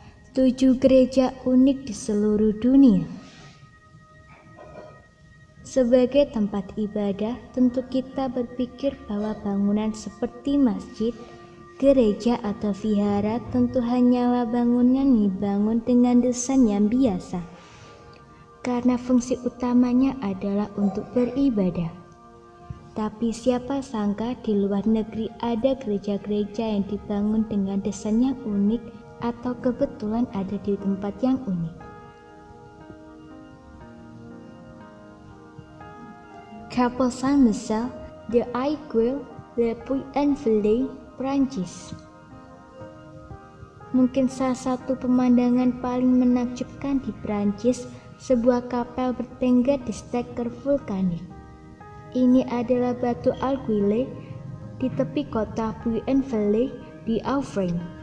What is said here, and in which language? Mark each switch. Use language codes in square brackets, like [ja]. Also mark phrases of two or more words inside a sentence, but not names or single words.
[id] 7 gereja unik di seluruh dunia. Sebagai tempat ibadah, tentu kita berpikir bahwa bangunan seperti masjid, gereja atau vihara tentu hanyalah bangunan yang dibangun dengan desain yang biasa, karena fungsi utamanya adalah untuk beribadah. Tapi siapa sangka di luar negeri ada gereja-gereja yang dibangun dengan desain yang unik atau kebetulan ada di tempat yang unik. Chapelle Saint-Michel de Aiguille de Puy-en-Velay, Prancis. Mungkin salah satu pemandangan paling menakjubkan di Prancis, sebuah kapel bertengger di steker vulkanik. Ini adalah batu Aiguille di tepi kota Puy-en-Velay di Auvergne.